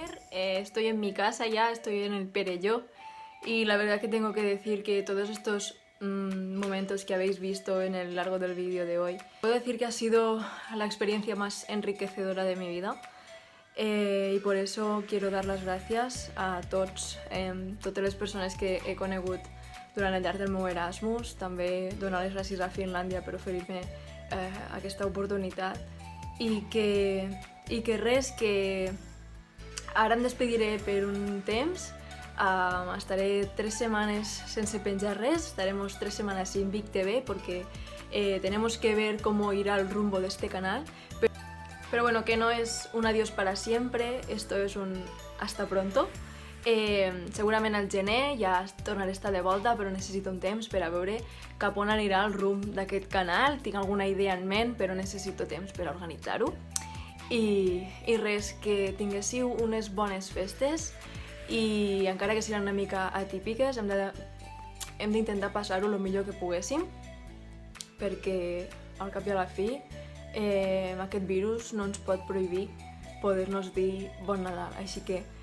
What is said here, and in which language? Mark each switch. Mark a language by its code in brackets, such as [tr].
[es] estoy en mi casa ya, estoy en el Perelló y la verdad que tengo que decir que todos estos momentos que habéis visto en el largo del vídeo de hoy, puedo decir que ha sido la experiencia más enriquecedora de mi vida. [ca] I per això [es] quiero dar [ca] les gràcies a tots, totes les persones que he conegut durant el llarg del meu Erasmus, també donar les gràcies a Finlàndia per oferir-me aquesta oportunitat i que res, que ara em despediré per un temps, estaré 3 semanas sense penjar res, [es] estaremos 3 semanas sin Vic TV porque tenemos que ver cómo irá el rumbo de este canal. Pero bueno, que no es un adiós para siempre, esto es un hasta pronto. [ca] Segurament al gener ja tornaré a estar de volta, però necessito un temps per a veure cap on anirà el rumb d'aquest canal. Tinc alguna idea en ment, però necessito temps per a organitzar-ho. I res, que tinguéssiu unes bones festes i encara que siguin una mica atípiques hem d'intentar passar-ho el millor que poguéssim, perquè al cap i a la fi aquest virus no ens pot prohibir poder-nos dir bon Nadal, així que